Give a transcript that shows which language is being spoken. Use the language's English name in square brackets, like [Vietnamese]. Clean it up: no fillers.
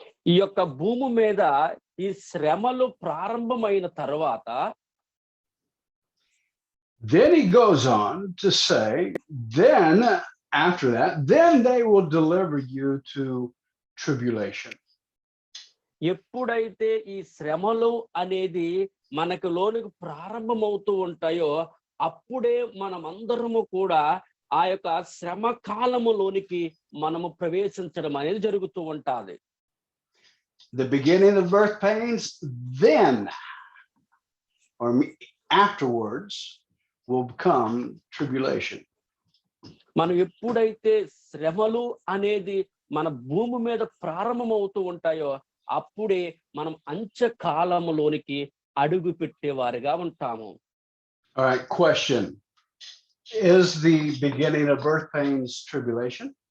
[Telugu] ఈ యొక్క భూమి మీద ఈ శ్రమలు ప్రారంభమైన తర్వాత [English] Then he goes on to say, then after that, then they will deliver you to tribulation. [Telugu] ఎప్పుడైతే ఈ శ్రమలు అనేది మనకు లోనికి ప్రారంభమవుతూ ఉంటాయో అప్పుడే మనమందరము కూడా ఆ యొక్క శ్రమ కాలములోనికి మనము ప్రవేశించడం అనేది జరుగుతూ ఉంటుంది. [English] The beginning of birth pains, then or afterwards will become tribulation. [Telugu] మనం ఎప్పుడైతే శ్రమలు అనేది మన భూమి మీద ప్రారంభమవుతూ ఉంటాయో అప్పుడే మనం అంత్యకాలములోనికి అడుగు పెట్టేవారిగా ఉంటాము. [English] All right, question. Is the beginning of birth pains tribulation?